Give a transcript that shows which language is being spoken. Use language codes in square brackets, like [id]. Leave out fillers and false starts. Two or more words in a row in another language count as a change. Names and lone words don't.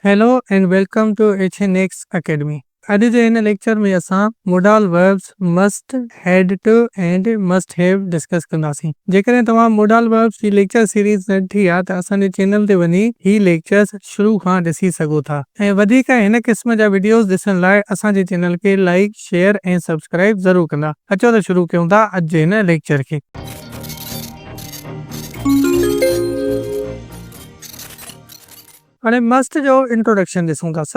[en] Hello and welcome to HNX Academy. [sd] अॼु जे हिन लेक्चर में असां [en] modal verbs must, had to and must have discuss [sd] कंदासीं। जेकॾहिं तव्हां [en] modal verbs [sd] जी [en] lecture series [sd] न ॾिठी आहे त असांजे चैनल ते वञी ही लेक्चर्स शुरू खां ॾिसी सघो था ऐं वधीक हिन क़िस्म जा वीडियोस ॾिसण लाइ असांजे चैनल खे लाइक, शेयर ऐं सब्सक्राइब ज़रूर कंदा। अचो त शुरू कयूं था अॼु जे हिन लेक्चर खे। हाणे मस्ट जो इंट्रोडक्शन ॾिसूं था।